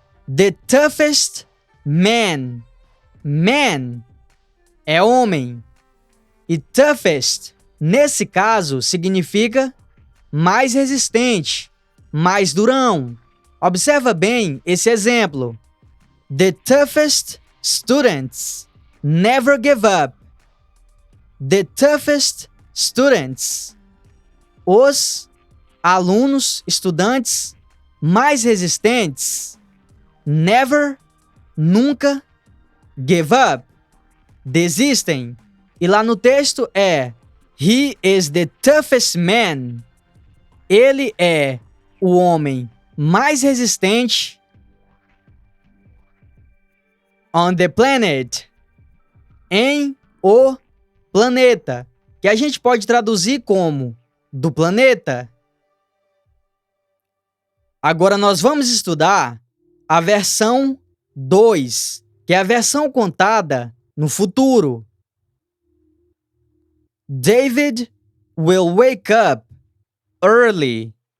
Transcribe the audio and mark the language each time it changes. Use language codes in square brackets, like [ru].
[en] The toughest man. Man [pt] é homem. E toughest, nesse caso, significa mais resistente, mais durão. Observa bem esse exemplo. [en] The toughest students never give up. The toughest students. [pt] Os alunos, estudantes mais resistentes, never, nunca, [en] give up, [pt] desistem. E lá no texto é [en] He is the toughest man. [pt] Ele é o homem mais resistente [en] on the planet. [pt] Em o planeta. Que a gente pode traduzir como do planeta. Agora nós vamos estudar a versão 2, que é a versão contada no futuro. [en] David will wake up early.